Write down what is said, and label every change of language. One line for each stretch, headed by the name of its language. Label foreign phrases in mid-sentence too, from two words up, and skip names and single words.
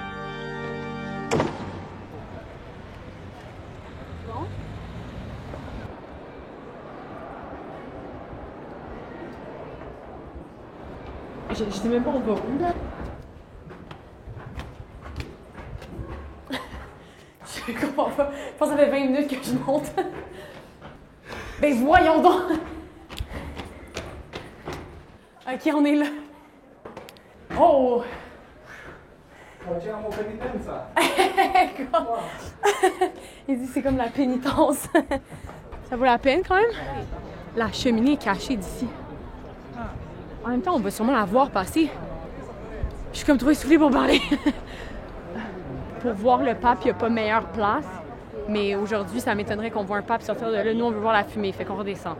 French: Je sais même pas on va où, là. Je comprends pas. Je pense que ça fait 20 minutes que je monte. Ben voyons donc! OK, on est là. Oh!
Italian: Facciamo penitenza.
French: Il dit c'est comme la pénitence. Ça vaut la peine quand même? La cheminée est cachée d'ici. En même temps, on va sûrement la voir passer. Je suis comme trop essoufflée pour parler. Pour voir le pape, il n'y a pas meilleure place. Mais aujourd'hui, ça m'étonnerait qu'on voit un pape sortir de là. Nous, on veut voir la fumée, fait qu'on redescend.